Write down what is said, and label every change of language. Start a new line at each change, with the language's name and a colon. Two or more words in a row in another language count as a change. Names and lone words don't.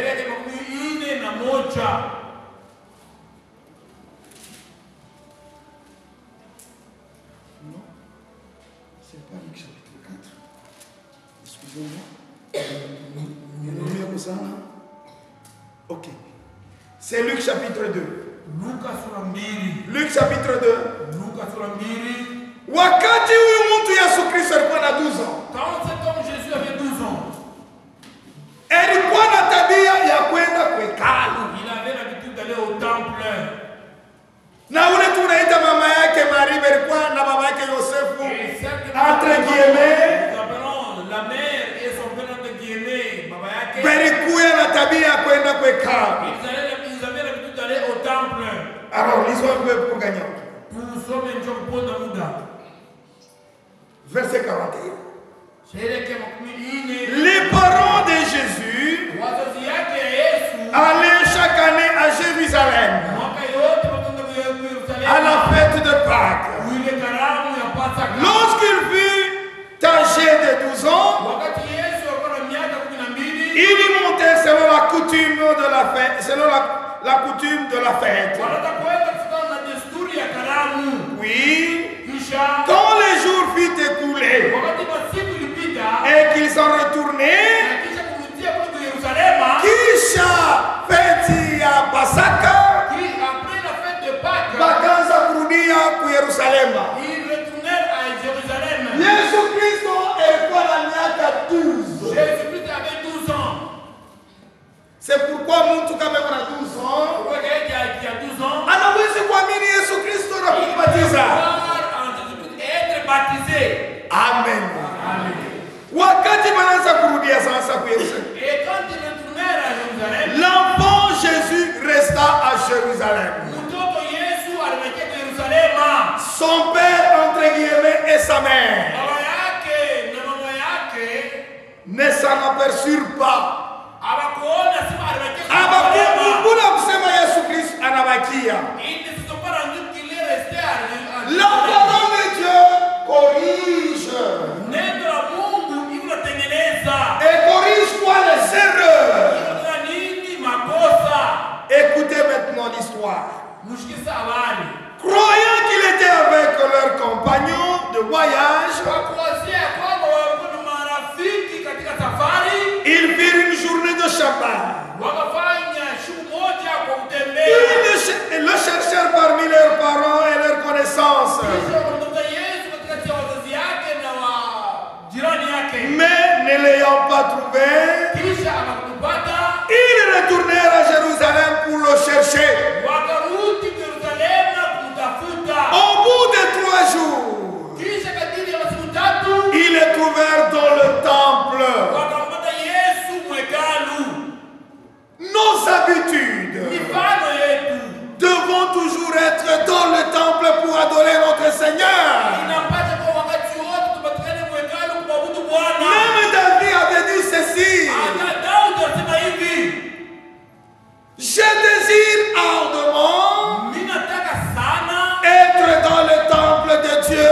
French: C'est pas Luc chapitre 4. Excusez-moi. Ok. C'est Luc chapitre 2. Luc chapitre 2.
Swahili: Wakati huyu mtu Yesu Kristo alikuwa na 12 ans.
French: Quand cet homme Jésus avait 12 ans,
Swahili: Alikuwa na tabia ya kwenda kwa hekalu.
French: il avait l'habitude d'aller au temple.
Swahili: Na ule tunaita mama yake Maria alikuwa na baba yake Yosefu.
French: Et celle que Entre guillemets, nous appelons la mère et son père entre guillemets,
Swahili: baba yake. balikuwa na tabia ya kwenda kwa hekalu.
French: Ils avaient l'habitude d'aller au temple. Alors, lisons un peu pour gagner. Nous sommes en train de prendre Muda. Verset 41.
Swahili: Sherehe makumi
French: Les parents de Jésus
Swahili: wazazi yake ya Yesu
French: allaient chaque année à Jérusalem
Swahili: mwaka yote wakaenda Yerusalemu
French: à la fête de Pâques.
Swahili: ile karamu ya Pasaka.
French: Lorsqu'il fut âgé de 12 ans,
Swahili: Wakati Yesu alikuwa na miaka 12,
French: il y montait selon la coutume de la fête, selon la coutume de la fête.
Swahili: wanataka kwenda kufuatana na desturi ya karamu.
French: Oui,
Swahili: Kisha
French: quand les jours furent écoulés
Swahili: wakati masiku ilipita
French: et qu'ils sont retournés,
Swahili: na kisha kurudia kule Yerusalemu, kisha feti ya Pasaka,
French: après la fête de Pâques,
Swahili: bakaanza kurudia ku Yerusalema.
French: ils retournèrent à Jérusalem.
Swahili: Yesu Kristo alikuwa na miaka 12.
French: Jésus-Christ avait 12 ans. C'est pourquoi
Swahili: mtu kama ana 12 ans Kwa hiyo
French: qui a 12 ans,
Swahili: anaweza kuamini Yesu Kristo na kumbatiza.
French: croire en Jésus-Christ et être baptisé. Amen.
Swahili: Wakati wanaanza kurudia sasa kwa Yerusalemu,
French: Et quand ils retournèrent à Jérusalem, l'enfant Jésus resta à Jérusalem.
Swahili: mtoto Yesu alibakia kwa Yerusalemu.
French: Son père entre guillemets et sa mère
Swahili: Baba yake na mama yake
French: ne s'en aperçurent pas.
Swahili: hawakuona sema alibakia kwa Abakia Yerusalemu. kuna kusema Yesu Kristo anabakia.
French: Ils ne se sont pas rendus qu'il est resté à La Jérusalem. parole de Dieu corrige
Swahili: Neno la Mungu inatengeneza.
French: et corrige quoi les erreurs.
Swahili: Kuna nini makosa?
French: Écoutez maintenant l'histoire.
Swahili: Mshikisa habari.
French: Croyant qu'il était avec leurs compagnons de voyage,
Swahili: Kwa kuwazia kwamba walikuwa na marafiki katika safari,
French: ils firent une journée de Shabbat.
Swahili: wakafanya shughuli moja kwa kutembea.
French: Ils le cherchèrent parmi leurs parents et leurs connaissances.
Swahili: Kisha wakamtafuta Yesu katikati ya wazazi yake na wa jirani yake.
French: Mais ne l'ayant pas trouvé,
Swahili: Kisha akakupata,
French: ils retournèrent à Jérusalem pour le chercher.
Swahili: wakarudi Yerusalemu kumtafuta.
French: Au bout de 3 jours,
Swahili: Kisha kadiri ya masiku 3
French: ils le trouvèrent dans le temple.
Swahili: wakampata Yesu mwekalu.
French: Nos habitudes
Swahili: Mifano yetu
French: devons toujours être dans le temple pour adorer notre Seigneur.
Swahili: inapata kwa wakati wote tupatikane mwekalu kumwabudu Bwana.
French: Même David avait dit ceci:
Swahili: Hata Daudi alisema hivi,
French: je désire ardemment
Swahili: mimi nataka sana
French: être dans le temple de Dieu